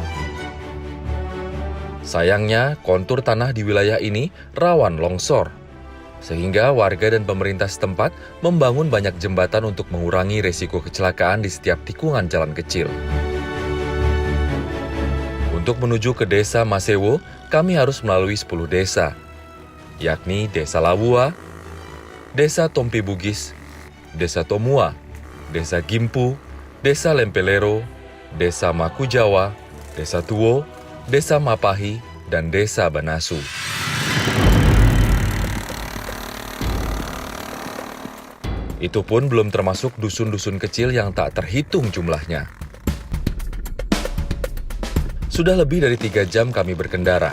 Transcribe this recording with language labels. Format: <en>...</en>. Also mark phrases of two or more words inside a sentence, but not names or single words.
<id>Sayangnya, kontur tanah di wilayah ini rawan longsor, sehingga warga dan pemerintah setempat membangun banyak jembatan untuk mengurangi resiko kecelakaan di setiap tikungan jalan kecil. Untuk menuju ke Desa Masewo, kami harus melalui 10 desa, yakni Desa Lawua, Desa Tompi Bugis, Desa Tomua, Desa Gimpu, Desa Lempelero, Desa Makujawa, Desa Tuwo, Desa Mapahi, dan Desa Banasu. Itu pun belum termasuk dusun-dusun kecil yang tak terhitung jumlahnya. Sudah lebih dari 3 jam kami berkendara.</id>